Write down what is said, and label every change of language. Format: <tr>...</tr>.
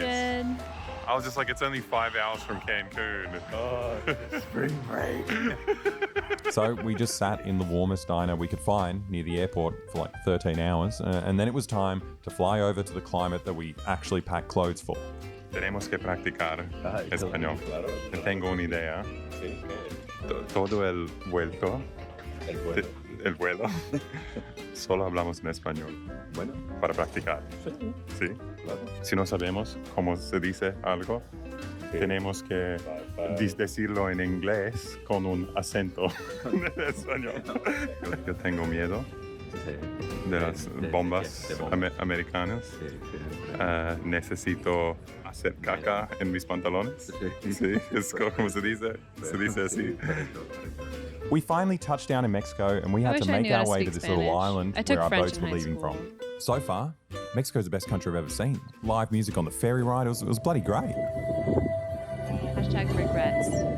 <en>mention. I was just like, it's only 5 hours from Cancun. Oh, spring break. So we just sat in the warmest diner we could find near the airport for like 13 hours. And then it was time to fly over to the climate that we actually packed clothes for.</en> <es>Tenemos que practicar español. Tengo una idea. Todo el vuelto. El vuelo. Solo hablamos en español. Bueno. Para practicar. Sí. Claro. Si no sabemos cómo se dice algo, tenemos que decirlo en inglés con un acento en español. Yo tengo miedo de las bombas americanas. Necesito hacer caca en mis pantalones. Sí, es como se dice. Se dice así.</es> <en>We finally touched down in Mexico, and we had to make our way to this little island where our boats were leaving from. So far, Mexico's the best country I've ever seen. Live music on the ferry ride, it was bloody great. Hashtag regrets.</en>